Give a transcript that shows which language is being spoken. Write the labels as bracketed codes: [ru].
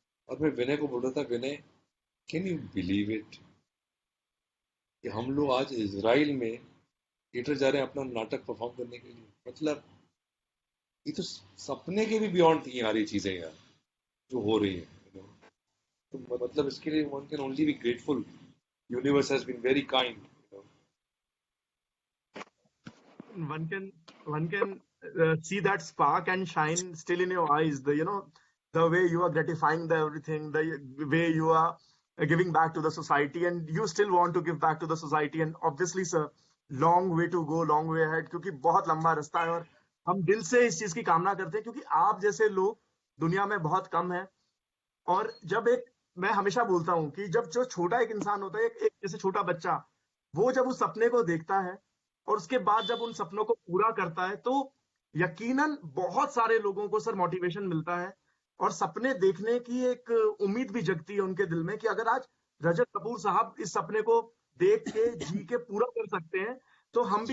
[hi] और मैं विनय को बोल रहा था, विनय [en] can you believe it [hi] कि हम लोग आज इजराइल में थिएटर जा रहे हैं अपना नाटक परफॉर्म करने के लिए। मतलब ये तो सपने के भी बियॉन्ड थी यार ये चीजें यार, जो हो रही है। तो मतलब इसके लिए [en] One can only be grateful. Universe has been very kind. one can see that spark and shine still in your eyes, the way you are gratifying the everything, the way you are giving back to the society, and you still want to give back to the society. And obviously sir, long way to go, long way ahead, [hi] क्योंकि बहुत लंबा रास्ता है। और हम दिल से इस चीज की कामना करते हैं, क्योंकि आप जैसे लोग दुनिया में बहुत कम है। और जब एक, मैं हमेशा बोलता हूं कि जब जो छोटा एक इंसान होता है, एक जैसे छोटा बच्चा, वो जब उस सपने को देखता है और उसके बाद जब उन सपनों को पूरा करता है, तो यकीनन बहुत सारे लोगों को सर मोटिवेशन मिलता है और सपने देखने की एक उम्मीद भी जगती है उनके दिल में कि अगर आज रजत कपूर साहब इस सपने को देख के जी के पूरा कर सकते हैं, तो हम भी